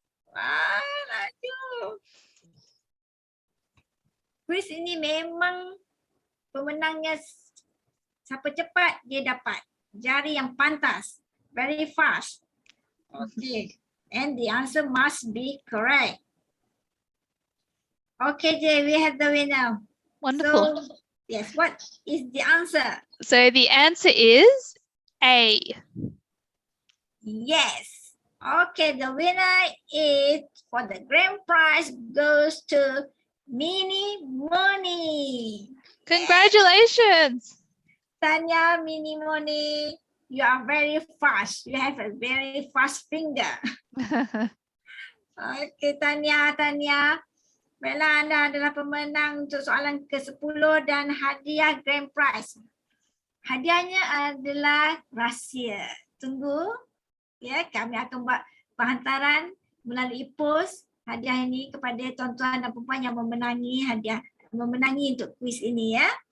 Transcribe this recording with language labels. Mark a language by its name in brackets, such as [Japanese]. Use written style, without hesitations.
[Malay] Wah, laju. Kuis ini memang pemenangnya siapa cepat dia dapat. Jari yang pantas. [English] Very fast. [Malay] Okay. [English] And the answer must be correct. Okay, Jay, we have the winner. Wonderful. So, yes, what is the answer? So the answer is A. Yes. Okay, the winner is for the grand prize goes to Mini Moni. Congratulations. Tanya, Mini Moni, you are very fast. You have a very fast finger. Okay, Tanya. [Malay] Baiklah, anda adalah pemenang untuk soalan ke-10 dan hadiah grand prize. Hadiahnya adalah rahsia. Tunggu. Ya, kami akan buat penghantaran melalui pos hadiah ini kepada tuan-tuan dan perempuan yang memenangi untuk kuis ini ya.